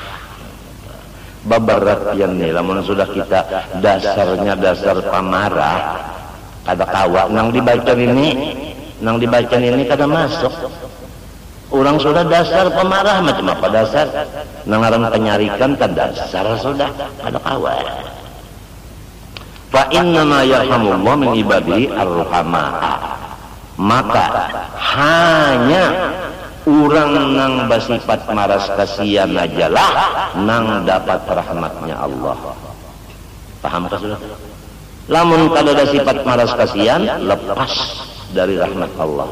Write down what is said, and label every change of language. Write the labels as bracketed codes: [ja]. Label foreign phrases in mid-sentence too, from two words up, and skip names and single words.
[bjn] Babarat yang nih, lamun sudah kita dasarnya dasar pamarah, kada kawa nang dibaca ini kada masuk. Orang sudah dasar pemarah macam apa dasar? Nang aran penyarikan kada dasar sudah kada kawa. [ar] فإنما يرحم الله من عباده الرحماء. [bjn] Maka hanya orang nang bersifat maras kasihan ajalah nang dapat rahmatnya Allah. Paham tak sudah? Lamun kada ada sifat maras kasihan, lepas dari rahmat Allah.